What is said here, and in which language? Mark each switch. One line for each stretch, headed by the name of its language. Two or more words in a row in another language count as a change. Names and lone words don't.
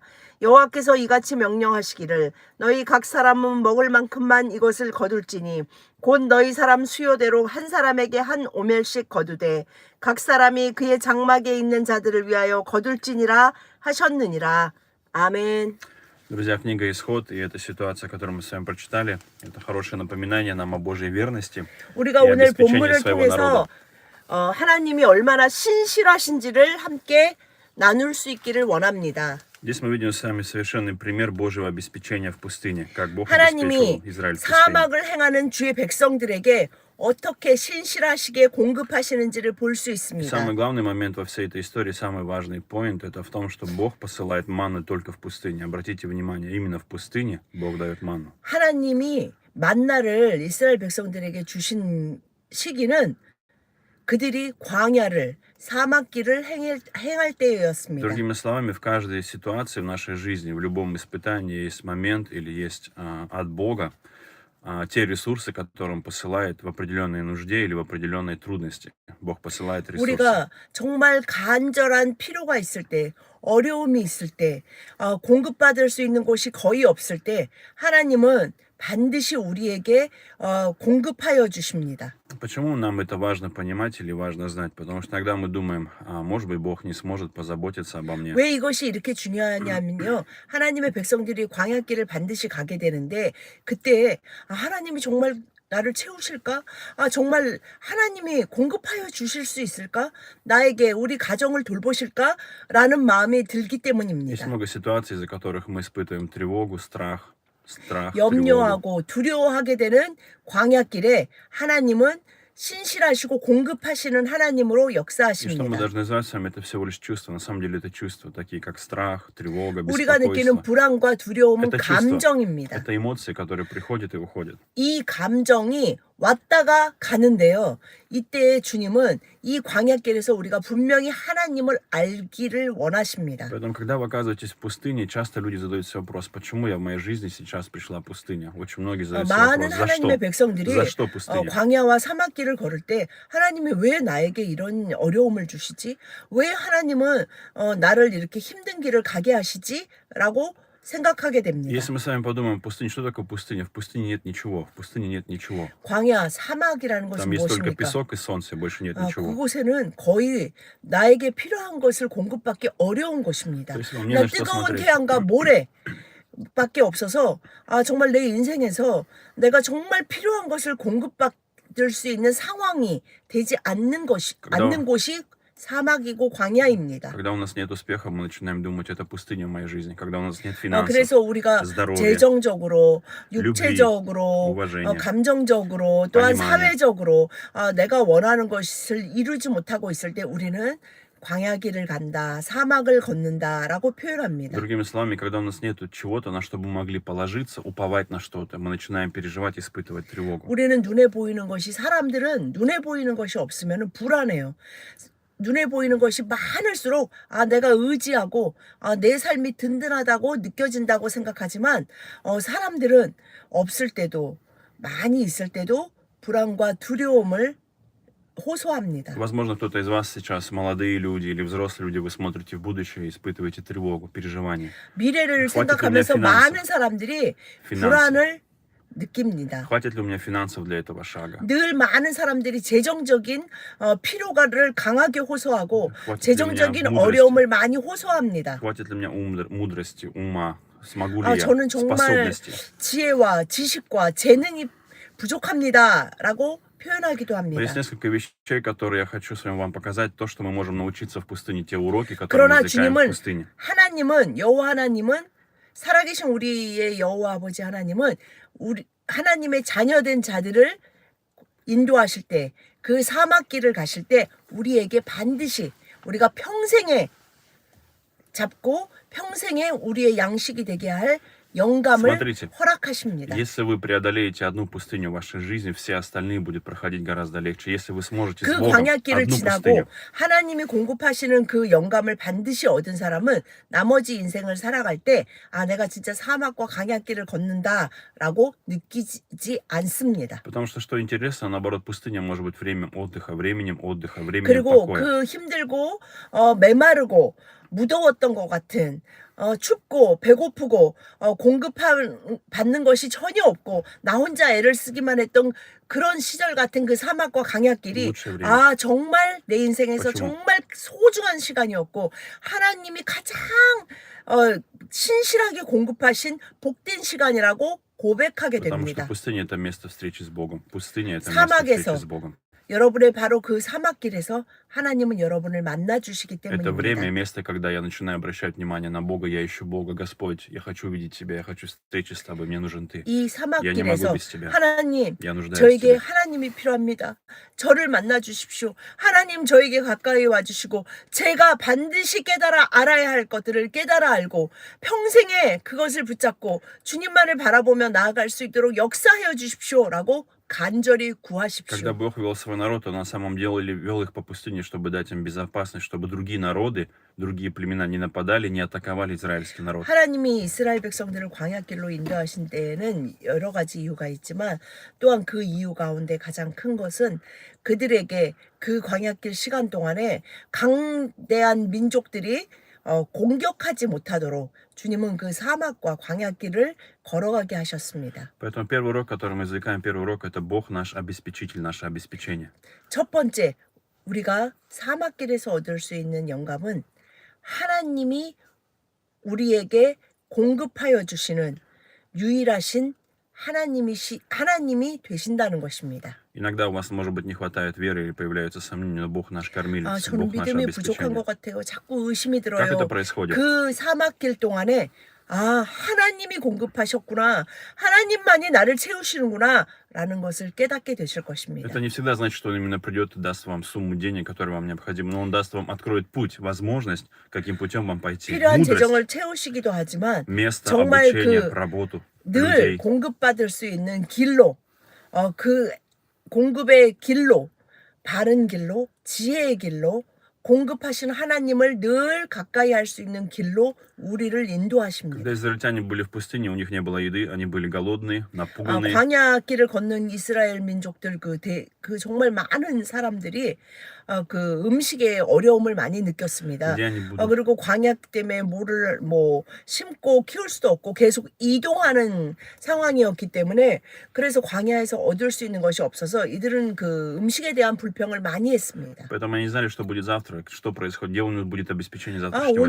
Korean: 여호와께서 이같이 명령하시기를 너희 각 사람은 먹을 만큼만 이것을 거둘지니 곧 너희 사람 수요대로 한 사람에게 한 오멜씩 거두되 각 사람이 그의 장막에 있는 자들을 위하여 거둘지니라 하셨느니라. 아멘.
Russian: Друзья, книга «Исход» и эта ситуация, которую мы с вами прочитали, это хорошее напоминание нам о Божьей верности
Korean: 우리가
Russian: и
Korean: 오늘
Russian: обеспечении
Korean: 본문을
Russian: своего
Korean: 통해서
Russian: народа.
Korean: 하나님이 얼마나 신실하신지를 함께 나눌 수 있기를 원합니다.
Russian: Здесь мы видим с вами совершенный пример Божьего обеспечения в пустыне, как Бог
Korean: 하나님이
Russian: обеспечил Израиль в пустыне.
Korean: 사막을 행하는 주의 백성들에게 어떻게 신실하시게 공급하시는지를 볼 수
Russian: И
Korean: 있습니다.
Russian: самый главный момент во всей этой истории, самый важный поинт, это в том, что Бог посылает манну только в пустыне. Обратите внимание, именно в пустыне Бог дает манну.
Korean: 하나님이 만나를 이스라엘 백성들에게 주신 시기는 그들이 광야를 사막길을 행할 때였습니다.
Russian: Другими словами, в каждой ситуации в нашей жизни, в любом испытании есть момент или есть от Бога те ресурсы, которые Он посылает в определенной нужде или в определенной трудности. Бог посылает ресурсы.
Korean: 우리가 정말 간절한 필요가 있을 때, 어려움이 있을 때, 공급받을 수 있는 곳이 거의 없을 때 하나님은 반드시 우리에게 공급하여 주십니다.
Russian: Почему нам это важно понимать или важно знать? Потому что иногда мы думаем, может быть, Бог не сможет позаботиться обо мне.
Korean: 왜 이것이 이렇게 중요하냐면요. 하나님의 백성들이 광야길을 반드시 가게 되는데 그때 하나님이 정말 나를 채우실까? 정말 하나님이 공급하여 주실 수 있을까? 나에게 우리 가정을 돌보실까? 라는 마음이 들기
Russian: Есть
Korean: 때문입니다.
Russian: много ситуаций, из-за которых мы испытываем тревогу, страх, тревогу.
Korean: 염려하고 두려워하게 되는 광야길에 하나님은 신실하시고 공급하시는 하나님으로
Russian: И что мы
Korean: 역사하십니다.
Russian: должны знать с вами, это всего лишь чувства. На самом деле это чувства, такие как страх, тревога,
Korean: 우리가 느끼는
Russian: беспокойство.
Korean: 불안과 두려움은
Russian: Это чувство.
Korean: 감정입니다.
Russian: Это эмоции, которые приходят и уходят.
Korean: 이 감정이 왔다가 가는데요. 이때 주님은 이 광야길에서 우리가 분명히 하나님을 알기를 원하십니다.
Russian: Поэтому, когда вы оказываетесь в пустыне, часто люди задают себе вопрос, почему я в моей жизни сейчас пришла пустыня? Очень многие задают себе
Korean: 많은
Russian: вопрос, за
Korean: 하나님의
Russian: что?
Korean: 백성들이
Russian: За что пустыня?
Korean: 광야와 사막길을 걸을 때 하나님이 왜 나에게 이런 어려움을 주시지? 왜 하나님은 나를 이렇게 힘든 길을 가게 하시지? 라고 생각하게 됩니다.
Russian: Если мы с вами подумаем, пустыня, что такое пустыня? В пустыне нет ничего. В пустыне нет ничего.
Korean: 광야, 사막이라는 것은
Russian: Там есть только
Korean: 무엇입니까?
Russian: песок и солнце, больше нет ничего.
Korean: 그곳에는 거의 나에게 필요한 것을 공급받기 어려운 곳입니다.
Russian: То есть вам не
Korean: 나
Russian: на что
Korean: 뜨거운
Russian: смотреть.
Korean: 태양과 모래밖에 없어서 정말 내 인생에서 내가 정말 필요한 것을 공급받을 수 있는 상황이 되지 않는 곳이 사막이고 광야입니다.
Russian: Когда у нас нет успеха, мы начинаем думать, это пустыня в моей жизни. Когда у нас нет финансов,
Korean: 그래서 우리가
Russian: здоровья,
Korean: 재정적으로, 육체적으로,
Russian: уважения,
Korean: 감정적으로, 또한
Russian: понимания.
Korean: 사회적으로 내가 원하는 것을 이루지 못하고 있을 때 우리는 광야길을 간다, 사막을 걷는다라고 표현합니다.
Russian: Другими словами, когда у нас нет чего-то, на что бы мы могли положиться, уповать на что-то, мы начинаем переживать, испытывать тревогу.
Korean: 우리는 눈에 보이는 것이, 사람들은 눈에 보이는 것이 없으면 불안해요. 눈에 보이는 것이 많을수록 내가 의지하고 내 삶이 든든하다고 느껴진다고 생각하지만 사람들은 없을 때도 많이 있을 때도 불안과 두려움을 호소합니다.
Russian: Возможно, кто-то из вас сейчас, молодые люди или взрослые люди, вы смотрите в будущее и испытываете тревогу, переживания.
Korean: 미래를
Russian: Хватит ли
Korean: 생각하면서
Russian: мне финансов?
Korean: 많은 사람들이
Russian: Финансы.
Korean: 불안을 느낍니다.
Russian: Хватит ли у меня финансов для этого шага?
Korean: 늘 많은 사람들이 재정적인 필요를 강하게 호소하고
Russian: Хватит ли меня
Korean: 재정적인
Russian: мудрости?
Korean: 어려움을 많이 호소합니다.
Russian: Хватит ли меня мудрости, ума? Смогу ли я?
Korean: 저는 정말
Russian: Способностей?
Korean: 지혜와 지식과 재능이 부족합니다라고 표현하기도
Russian: Но
Korean: 합니다.
Russian: есть несколько вещей, которые я хочу с вами вам показать, то, что мы можем научиться в пустыне, те уроки, которые
Korean: 그러나
Russian: мы извлекаем в
Korean: 주님은
Russian: пустыне.
Korean: 하나님은 여호와 하나님은 살아계신 우리의 여호와 아버지 하나님은 우리 하나님의 자녀된 자들을 인도하실 때 그 사막길을 가실 때 우리에게 반드시 우리가 평생에 잡고 평생에 우리의 양식이 되게 할 영감을
Russian: Смотрите,
Korean: 허락하십니다.
Russian: если вы преодолеете одну пустыню в вашей жизни, все остальные будут проходить гораздо легче. Если вы сможете с
Korean: 그
Russian: Богом
Korean: 광야길을
Russian: одну
Korean: 지나고
Russian: пустыню,
Korean: 하나님이 공급하시는 그 영감을 반드시 얻은 사람은 나머지 인생을 살아갈 때 내가 진짜 사막과 광야길을 걷는다라고 느끼지 않습니다.
Russian: потому что интересно, наоборот, пустыня может быть временем отдыха, временем
Korean: 그리고
Russian: покоя.
Korean: 그 힘들고 메마르고 무더웠던 것 같은 춥고 배고프고 공급받는 것이 전혀 없고 나 혼자 애를 쓰기만 했던 그런 시절 같은 그 사막과 광야길이
Russian: лучшее время.
Korean: 정말 내 인생에서
Russian: почему?
Korean: 정말 소중한 시간이었고 하나님이 가장 신실하게 공급하신 복된 시간이라고 고백하게
Russian: Потому что
Korean: 됩니다.
Russian: пустыня — это место встречи с Богом. Пустыня — это место встречи
Korean: 사막에서
Russian: с Богом.
Korean: 여러분의 바로 그 사막길에서 하나님은 여러분을 만나 주시기
Russian: Это время и
Korean: 때문입니다.
Russian: место, когда я начинаю обращать внимание на Бога, я ищу Бога. Господь, я хочу увидеть Тебя, я хочу встречи с Тобой, мне нужен Ты.
Korean: 이
Russian: Я не могу
Korean: 사막길에서
Russian: без Тебя.
Korean: 하나님
Russian: Я нуждаюсь в
Korean: 저에게
Russian: Тебе.
Korean: 하나님이 필요합니다. 저를 만나 주십시오. 하나님 저에게 가까이 와 주시고 제가 반드시 깨달아 알아야 할 것들을 깨달아 알고 평생에 그것을 붙잡고 주님만을 바라보며 나아갈 수 있도록 역사하여 주십시오라고 간절히
Russian: Когда
Korean: 구하십시오.
Russian: Бог вел свой народ, Он на самом деле вел их по пустыне, чтобы дать им безопасность, чтобы другие народы, другие племена не нападали, не атаковали израильский народ.
Korean: 하나님이 이스라엘 백성들을 광야길로 인도하신 때에는 여러 가지 이유가 있지만 또한 그 이유 가운데 가장 큰 것은 그들에게 그 광야길 시간 동안에 강대한 민족들이 공격하지 못하도록 주님은 그 사막과 광야길을 걸어가게 하셨습니다.
Russian: Поэтому первый урок, который мы извлекаем, первый урок — это Бог наш обеспечитель, наше обеспечение.
Korean: 첫 번째, 우리가 사막길에서 얻을 수 있는 영감은 하나님이 우리에게 공급하여 주시는 유일하신 하나님이 되신다는 것입니다.
Russian: Иногда у вас, может быть, не хватает веры или появляются сомнения, но Бог наш кормилец,
Korean: 저는
Russian: Бог наше
Korean: 믿음이 부족한
Russian: обеспечение.
Korean: 것 같아요. 자꾸 의심이
Russian: Как это
Korean: 들어요.
Russian: происходит?
Korean: 그 사막길 동안에 하나님이 공급하셨구나. 하나님만이 나를 채우시는구나. 라는 것을 깨닫게 되실 것입니다.
Russian: Это не всегда значит, что Он именно придет и даст вам сумму денег, которая вам необходима, но Он даст вам, откроет путь, возможность, каким путем вам пойти.
Korean: 필요한
Russian: Мудрость,
Korean: 재정을 채우시기도 하지만
Russian: место,
Korean: 정말
Russian: обучение, работу,
Korean: 늘
Russian: людей.
Korean: 공급받을 수 있는 길로 그 공급의 길로 바른 길로 지혜의 길로 공급하신 하나님을 늘 가까이 할 수 있는 길로 우리를 인도하십니다.
Russian: Когда израильтяне были в пустыне, у них не было еды, они были голодные, напуганные.
Korean: 광야길을 걷는 이스라엘 민족들 그 정말 많은 사람들이 그 음식에 어려움을 많이 느꼈습니다.
Russian: Где они будут?
Korean: 그리고 광야 때문에 뭐를 심고 키울 수도 없고 계속 이동하는 상황이었기 때문에 그래서 광야에서 얻을 수 있는 것이 없어서 이들은 그 음식에 대한 불평을 많이 했습니다.
Russian: Поэтому они не знали, что будет завтра, что происходит, где у них будет обеспечение завтрашнего дня.